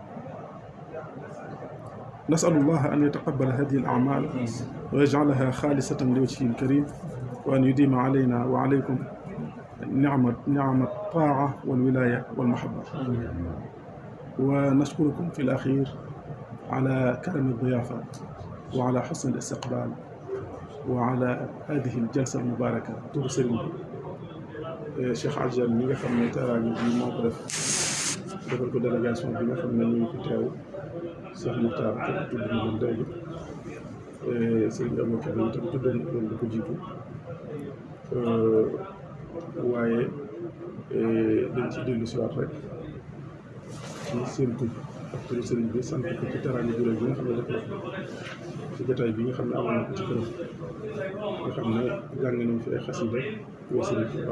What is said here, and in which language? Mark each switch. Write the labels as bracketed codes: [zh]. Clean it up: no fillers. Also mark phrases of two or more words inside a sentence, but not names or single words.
[ar] نسأل الله أن يتقبل هذه الأعمال ويجعلها خالصة لوجهه الكريم، وأن يديم علينا وعليكم نعمة الطاعة والولاية والمحبة. ونشكركم في الأخير على كرم الضيافة وعلى حسن الاستقبال وعلى هذه الجلسة المباركة. [wo] ترسل Cheikh Adjal mi nga xam ne teraanga bi moo ko def defal ko délégation bi nga xam ne ñu ngi fi teew Cheikh Moukhtar tudd na leen léegi, Serigne Aboubacar yi tam tuddoon loolu da ko jiitu, waaye dañ ci dellu si waat rek ci seen tur ak turu Serigne bi sant ko ci teraanga ju rëy bi nga xam ne def na ci jotaay bi nga xam ne amoon na ko ci këram, nga xam ne jàng nañ fi ay xasida yoo Serigne Touba.